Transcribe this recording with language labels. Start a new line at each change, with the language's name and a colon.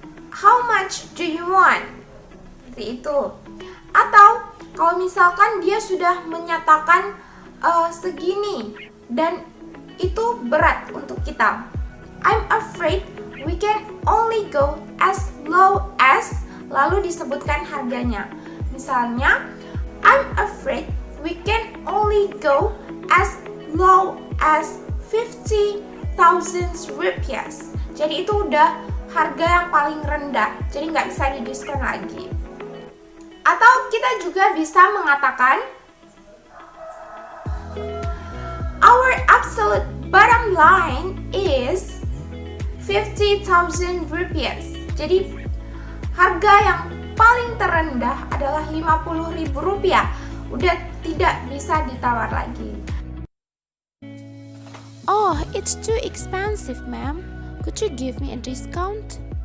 English: How much do you want?
Indonesian: Seperti itu. Atau kalau misalkan dia sudah menyatakan segini dan itu berat untuk kita,
English: I'm afraid we can only go as low as,
Indonesian: lalu disebutkan harganya. Misalnya,
English: I'm afraid we can only go as low as 50,000 rupiah.
Indonesian: Jadi itu udah harga yang paling rendah, jadi nggak bisa didiskon lagi. Atau kita juga bisa mengatakan
English: our absolute bottom line is 50,000 rupiah.
Indonesian: Jadi harga yang paling terendah adalah 50.000 rupiah. Udah tidak bisa ditawar lagi.
English: Oh, it's too expensive, ma'am. Could you give me a discount?